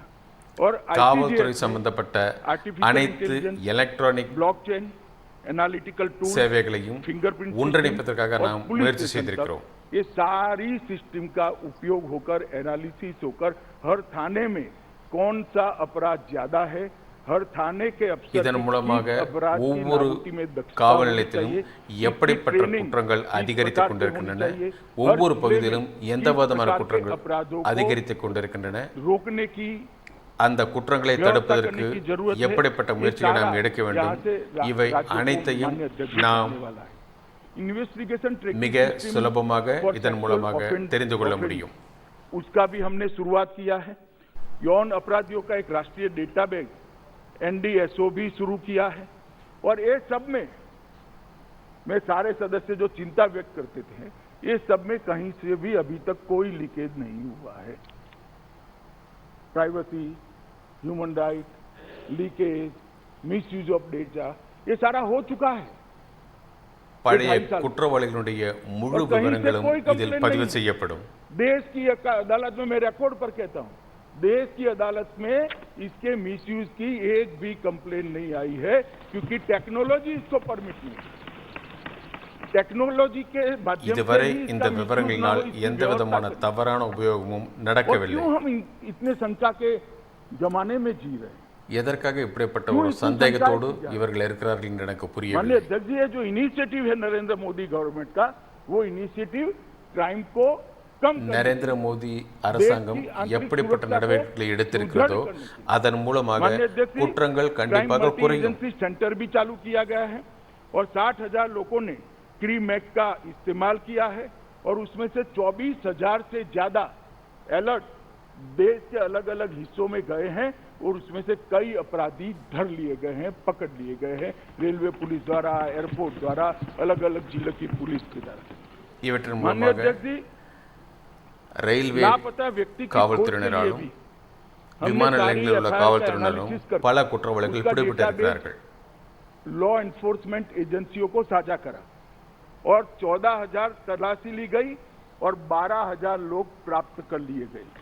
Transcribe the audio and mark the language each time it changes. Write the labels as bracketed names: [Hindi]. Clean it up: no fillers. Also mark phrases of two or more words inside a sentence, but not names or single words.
[Hindi] और [Tamil] காவல்துறை சம்பந்தப்பட்ட அனைத்து எலக்ட்ரானிக் [English] blockchain analytical tool [Tamil] சேவைகளையும் ஒன்றிணைப்பதற்காக நாம் முயற்சி செய்திருக்கிறோம். [Hindi] ये सारी सिस्टम का उपयोग होकर, एनालिसिस होकर, हर थाने में कौन सा अपराध ज्यादा है, हर थाने के अफसर [Tamil] இதன் மூலமாக ஒவ்வொரு காவல் நிலையத்திலும் எப்படிப்பட்ட குற்றங்கள் அதிகரித்துக் கொண்டிருக்கின்றன, ஒவ்வொரு பகுதியிலும் எந்த விதமான குற்றங்கள் அதிகரித்துக் கொண்டிருக்கின்றன, [Hindi] रोकने की [Tamil] அந்த குற்றங்களை தடுப்பதற்கு எப்படிப்பட்ட முயற்சிகளை நாம் எடுக்க வேண்டும், இவை அனைத்தையும் நாம் மிக சுலபமாக இதன் மூலமாக தெரிந்து கொள்ள முடியும். [Hindi] उसका भी हमने शुरुआत किया है। यौन अपराधियों का एक राष्ट्रीय डेटाबेस NDSO भी शुरू किया है, और ये सब में मैं सारे सदस्य जो चिंता व्यक्त करते थे ये सब में कहीं से भी अभी तक कोई लीकेज नहीं हुआ है। [English] privacy, human right, leakage, misuse of data, [Hindi] ये सारा हो चुका है। [Tamil] பழைய குற்றவாளிகளுடைய முழு விவரங்களும் இதில் பதிவு செய்யப்படும்। [Hindi] देश की अदालत में मैं रिकॉर्ड पर कहता हूं, देश की अदालत में इसके मिसयूज की एक भी कंप्लेन नहीं आई है, क्योंकि टेक्नोलॉजी इसको परमिट नहीं। टेक्नोलॉजी के माध्यम से [Tamil] இதுவரை இந்த விவரங்களினால் எந்த விதமான தவறான உபயோகமும் நடக்கவில்லை। [Hindi] क्यों हम इतने शंका के जमाने में जी रहे हैं? [Tamil] எதற்காக இப்படிப்பட்ட ஒரு சந்தேகத்தோடு இவர்கள் இருக்கிறார்கள் என்று எனக்கு புரியவில்லை। [Hindi] माननीय अध्यक्ष जी, जो इनिशिएटिव है नरेंद्र मोदी गवर्नमेंट का, वो इनिशिएटिव क्राइम को कम [Tamil] நரேந்திர மோடி அரசாங்கம் எப்படிப்பட்ட நடவடிக்கைகளை எடுத்திருக்கிறதோ அதன் மூலமாக குற்றங்கள் கண்டிப்பாக குறையும்। [Hindi] सेंटर भी चालू किया गया है और 60,000 लोगों ने क्रीमैक का इस्तेमाल किया है और उसमें से 24,000 से ज्यादा अलर्ट देश के अलग अलग हिस्सों में गए हैं और उसमें से कई अपराधी धर लिए गए हैं, पकड़ लिए गए हैं, रेलवे पुलिस द्वारा, एयरपोर्ट द्वारा, अलग अलग जिले की पुलिस के द्वारा। [Tamil] இவற்றின் மூலமாக ரயில்வே காவல்துறையினராலும் விமான நிலையங்களில் உள்ள காவல்துறையினரும் பல குற்றவாளிகள் பிடிபட்டிருக்கிறார்கள்। [English] law enforcement [Hindi] एजेंसियों को साझा करा और 14,000 तलाशी ली गई और 12,000 लोग प्राप्त कर लिए गए।